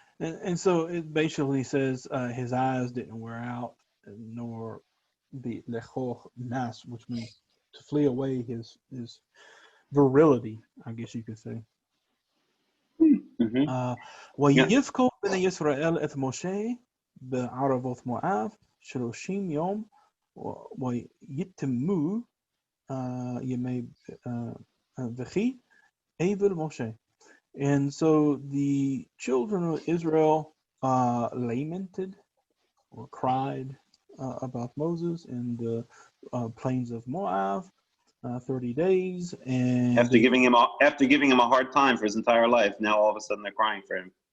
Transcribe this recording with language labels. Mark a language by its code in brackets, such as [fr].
[en] And so it basically says his eyes didn't wear out, nor the lecho nas, which means to flee away his virility, I guess you could say. [he] ويفكو בני ישראל את משה בערבות מואב 30 יום ויתמו ימי וכי אבל משה. [en] And so the children of Israel lamented or cried about Moses in the plains of Moab 30 days. And After giving him a hard time for his entire life, now all of a sudden they're crying for him.